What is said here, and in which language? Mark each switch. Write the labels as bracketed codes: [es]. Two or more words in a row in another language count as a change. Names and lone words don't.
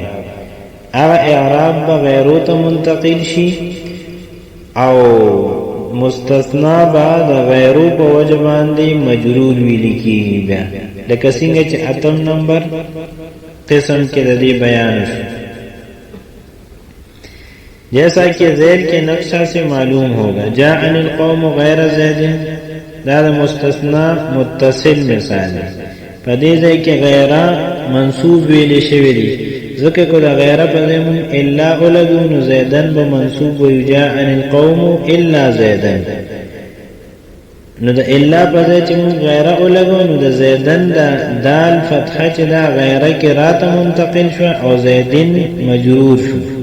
[ps] هغه اعراب به غیرو ته منتقل شي او مستثنا بعد غیرو په وجه باندې مجرور ویل کیږي. بیا لکه څنګه چې اتم نمبر قسم کې د دې بیان شو، [ur] جیسا کہ ذیل کے نقشہ سے معلوم ہوگا. [ar] جاءن القوم غیر زید [ur] دا مستثنا متصل مثال ہے. [ps] پدې ځای کې غیره منصوب ویل شوی دی ځکه کو دا غیره په ځای مون الا ولګو نو زیدن به منصوب وي. [ar] جاءن القوم الا زیدن [ps] نو دا الا په ځای چې مون غیره ولګو نو د زیدن دا دال فتحه چې دا غیره کې راته منتقل شو او زیدن مجرور شو.